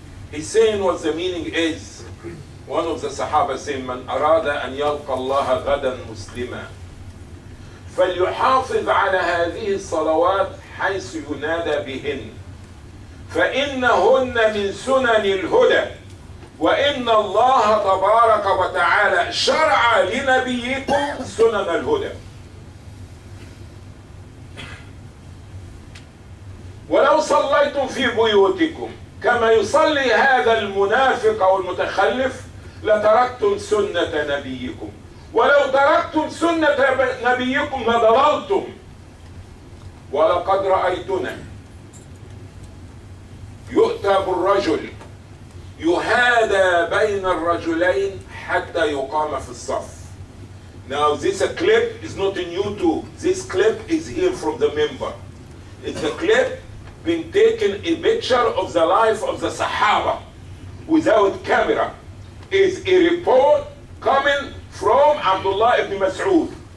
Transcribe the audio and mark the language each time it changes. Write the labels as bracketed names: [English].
[English] He's saying what the meaning is. One of the Sahaba saying, [Arabic] من أراد أن يلقى الله غدا مسلما فليحافظ على هذه الصلوات حيث ينادى بهن فإنهن من سنن الهدى وإن الله تبارك وتعالى شرع لنبيكم سنن الهدى ولو صليتم في بيوتكم كما يصلي هذا المنافق أو المتخلف لتركتم سنة نبيكم ولو تركتم سنة نبيكم لضللتم ولقد رأيتنا يؤتى بالرجل يهادى بين الرجلين حتى يقام في الصف. [English] Now this clip is not in YouTube. This clip is here from the member. It's a clip been taken a picture of the life of the Sahaba without camera. Is a report coming from Abdullah ibn Mas'ud.